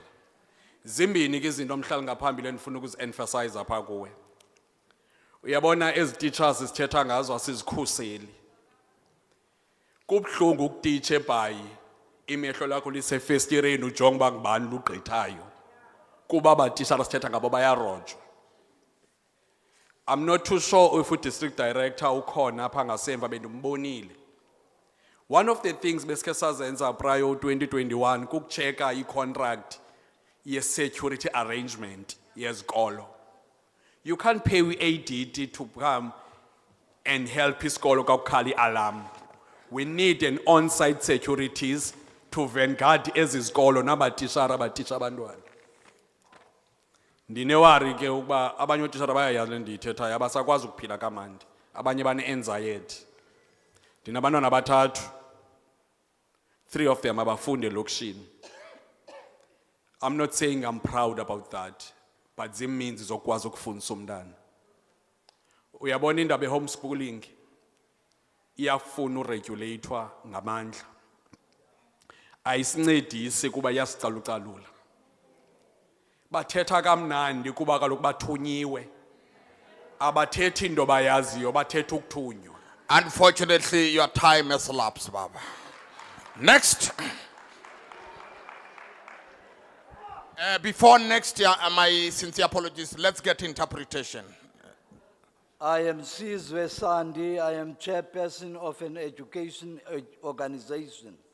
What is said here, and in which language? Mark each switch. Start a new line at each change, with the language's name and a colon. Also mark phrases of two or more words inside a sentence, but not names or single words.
Xhosa: Zimbini ke izinto mhlali ngaphambili endifuna ukuzi-emphasize apha kuwe. Uyabona ezi teachers sithetha ngazo asizikhuseli. Kubuhlungu ukutitsha ebhayi imehlo lakho lisefestireni ujonga uba ngubani lugqithayo kuba abatishara sithetha ngabo bayarojwa.
English: I'm not too sure if
Xhosa: u-district director ukhona apha ngasemva bendimbonile.
English: One of the things
Xhosa: besikhe sazenza prior 2021 kukucheka i-contract ye-security arrangement yezikolo. You can't pay ADT to come and help isikolo kakukhala i-alarm.
English: We need an on-site securities to vanguard
Xhosa: ezizikolo nabatishara abatisha abantwana. Ndinewari ke ukuba abanye otishara bayayazi le ndiyithethayo abasakwazi ukuphila kamandi. Abanye bane-anxiety. Ndinabantwana abathathu.
English: 3 of them
Xhosa: abafundi elokishini.
English: I'm not saying I'm proud about that, but
Xhosa: ziminzi zokwazi ukufundisa umntana. Uyabona indaba homeschooling iyafuna uregulator ngamandla. Ayisincedisi kuba yasicalucalula. Bathetha kamnandi kuba kaloku bathunyiwe. Abathethi into bayaziyo, bathetha ukuthunywa.
English: Unfortunately, your time has elapsed, Baba. Next. Before next year, my sincere apologies, let's get interpretation. I am Sizwe Sandi. I am chairperson of an education organization.